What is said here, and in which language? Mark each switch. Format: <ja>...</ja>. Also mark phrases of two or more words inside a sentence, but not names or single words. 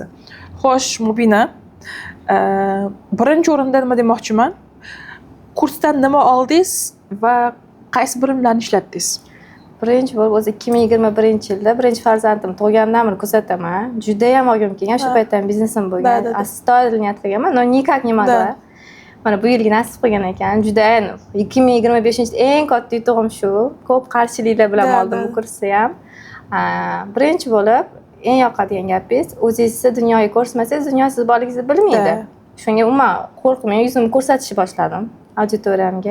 <uz>Xo'sh, Mubina, birinchi o'rinda nima demoqchiman? Kursdan nima oldingiz va qaysi bilimlarni ishlatdingiz? Birinchi bo'lib o'zi 2021-yilda birinchi farzandim tug'gandan beri kuzataman. Juda ham olgim kelgan, shu paytda ham biznesim bo'lgan. Astoydil niyat qilganman,</uz> <ru>но никак не могла.</ru> <uz>Mana bu yilgi nasib qilgan ekan. Juda ham 2025-yilda eng katta yutug'im shu. Ko'p qarshiliklar bilan oldim bu kursni ham. Birinchi bo'lib eng yoqadigan gapingiz, o'zingizni dunyoga ko'rsatmasangiz, dunyo siz borligingizni bilmaydi. Shunga umuman qo'rqmay yuzimni ko'rsatishni boshladim auditoriyamga.</uz>